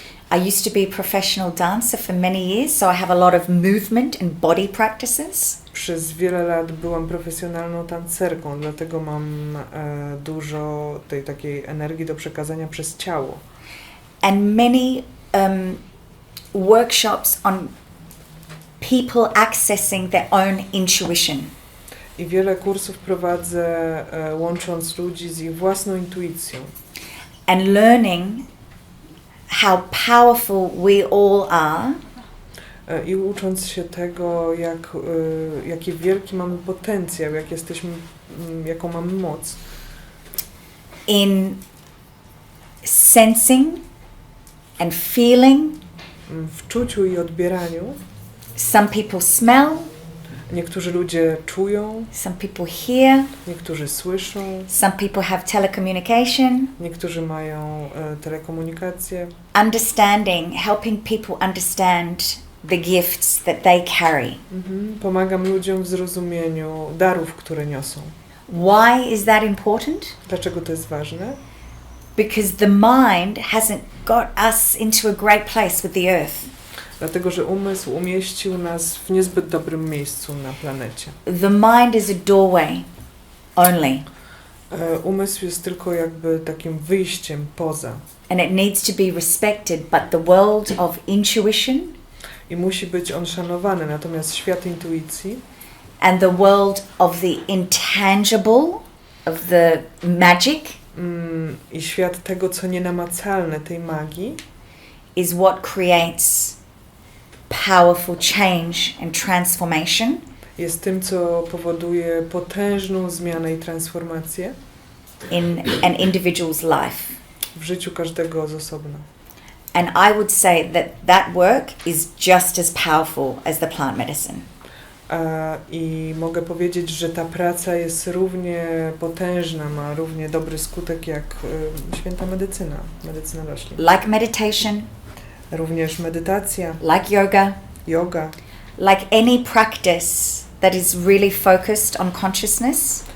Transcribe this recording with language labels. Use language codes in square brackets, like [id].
[en] I used to be a professional dancer for many years, so I have a lot of movement and body practices. [pl] Przez wiele lat byłam profesjonalną tancerką, dlatego mam dużo tej takiej energii do przekazania przez ciało. [en] And many workshops on people accessing their own intuition. [pl] I wiele kursów prowadzę, łącząc ludzi z ich własną intuicją. [en] And learning how powerful we all are [pl] I ucząc się tego, jaki wielki mamy potencjał, jaką mamy moc. [en] in sensing and feeling. [pl] W czuciu i odbieraniu. [en] Some people smell, [pl] Niektórzy ludzie czują, [en] some people hear, [pl] niektórzy słyszą, [en] some people have telecommunication. [pl] niektórzy mają telekomunikację. [en] Understanding, helping people understand the gifts that they carry. [pl] Pomagam ludziom w zrozumieniu darów, które niosą. [en] Why is that important? [pl] Dlaczego to jest ważne? [en] Because the mind hasn't got us into a great place with the earth. [pl] Dlatego, że umysł umieścił nas w niezbyt dobrym miejscu na planecie. [en] The mind is a doorway only, [pl] Umysł jest tylko jakby takim wyjściem poza. [en] and it needs to be respected, but the world of intuition [pl] I musi być on szanowany, natomiast świat intuicji [en] and the world of the intangible, of the magic, [pl] i świat tego, co nienamacalne, tej magii, [en] is what creates powerful change and transformation [pl] jest tym, co powoduje potężną zmianę i transformację [en] in an individual's life. [pl] w życiu każdego z osobna. [en] And I would say that that work is just as powerful as the plant medicine. [pl] I mogę powiedzieć, że ta praca jest równie potężna, ma równie dobry skutek jak święta medycyna roślin. [en] Like meditation, [pl] Również medytacja, [en] like yoga, [pl] yoga, [en] like any practice that is really focused on consciousness,